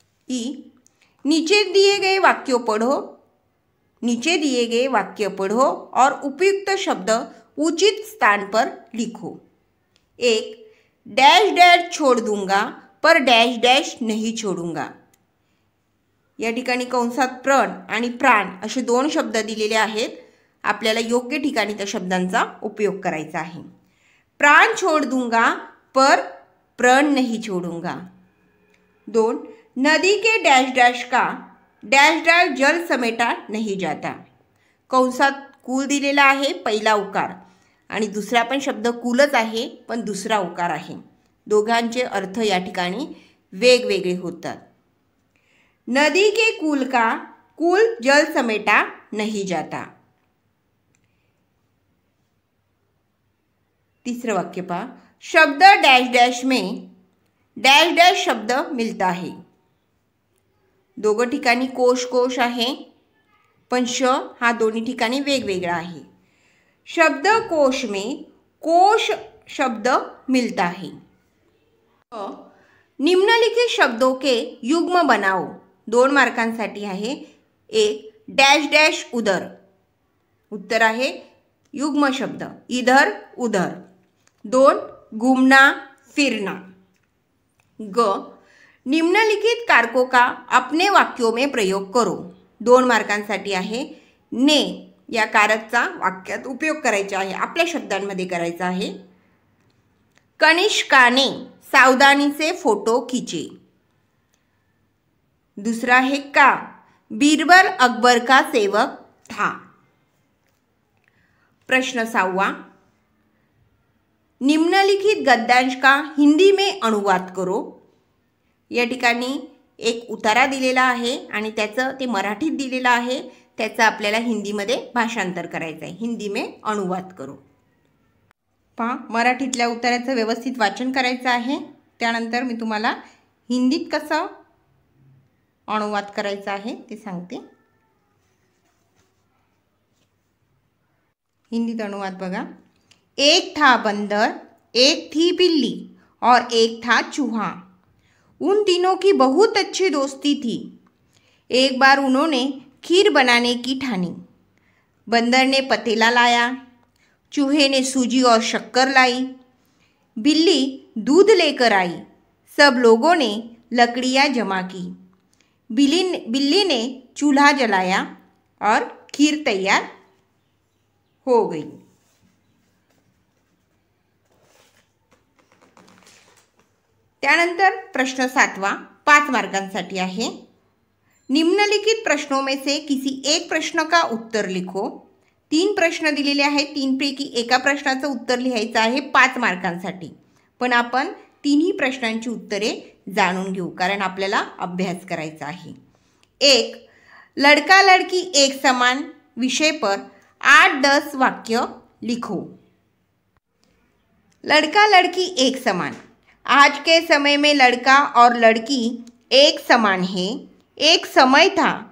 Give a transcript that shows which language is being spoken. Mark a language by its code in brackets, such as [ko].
[hi] ई नीचे दिए गए वाक्य पढ़ो और उपयुक्त शब्द उचित स्थान पर लिखो. 1 डैश डैश छोड़ दूंगा पर डैश डैश नहीं छोडूंगा. [mr] या ठिकाणी कंसात प्रण आणि प्राण असे 2 शब्द दिलेले आहेत. आपल्याला योग्य ठिकाणी त्या शब्दांचा उपयोग करायचा आहे. [hi] प्राण छोड़ दूंगा पर प्रण नहीं छोड़ूंगा. 2 नदी के डैश डैश का डैश डैश जल समेटा नहीं जाता. [mr] कंसात कुल दिलेला आहे, पहिला उकार आणि दुसरा पण शब्द कुलच आहे पण दुसरा उकार आहे. दोघांचे अर्थ या ठिकाणी वेगवेगळे होतात. [hi] नदी के कुल का कुल जल समेटा नहीं जाता. [mr] तीसरं वाक्य पहा [hi] शब्द डैश डैश में डैश डैश शब्द मिलता है. [mr] दोघं ठिकाणी कोश कोश आहे पण श हा दोन्ही ठिकाणी वेगवेगळा आहे. [hi] शब्द कोश में कोश शब्द मिलता है. निम्नलिखित शब्दों के युग्म बनाओ. [mr] 2 मार्कांसाठी आहे. [hi] 1 डैश डैश उधर, [mr] उत्तर आहे [hi] युग्म शब्द इधर उधर. 2 घूमना फिरना. ग निम्नलिखित कारकों का अपने वाक्यों में प्रयोग करो. [mr] 2 मार्कांसाठी आहे. ने या कारकचा वाक्यात उपयोग करायचा आहे, आपल्या शब्दांमध्ये करायचा आहे. [hi] कनिष्का ने सावधानी से फोटो खींचे. दूसरा है का बीरबल अकबर का सेवक था. प्रश्न 6वां निम्नलिखित गद्यांश का हिंदी में अनुवाद करो. [mr] या ठिकाणी एक उतारा दिलेला आहे आणि त्याचं ते मराठीत दिलेलं आहे. त्याचं आपल्याला हिंदीमध्ये भाषांतर करायचं आहे. [hi] हिंदी में अनुवाद करो. [mr] पहा मराठीतल्या उतार्याचं व्यवस्थित वाचन करायचं आहे. त्यानंतर मी तुम्हाला हिंदीत कसं अनुवाद करायचा आहे ते सांगते. हिंदीत अनुवाद बघा. [hi] एक था बंदर, एक थी बिल्ली और एक था चूहा. उन तीनों की बहुत अच्छी दोस्ती थी. एक बार उन्होंने खीर बनाने की ठानी. बंदर ने पतीला लाया, चूहे ने सूजी और शक्कर लाई, बिल्ली दूध लेकर आई. सब लोगों ने लकड़ियाँ जमा की. बिल्ली ने चूल्हा जलाया और खीर तैयार हो गई. [mr] त्यानंतर प्रश्न 7वां 5 मार्कांसाठी आहे. [hi] निम्नलिखित प्रश्नों में से किसी एक प्रश्न का उत्तर लिखो. [mr] 3 प्रश्न दिलेले आहेत. 3 पैकी एका प्रश्नाचं उत्तर लिहायचं आहे 5 मार्कांसाठी. पण आपण तिन्ही प्रश्नांची उत्तरे जाणून घेऊ कारण आपल्याला अभ्यास करायचा आहे. [hi] 1 लड़का लड़की एक समान विषय पर 8-10 वाक्य लिखो. लड़का लड़की एक समान. आज के समय में लड़का और लड़की एक समान है. एक समय था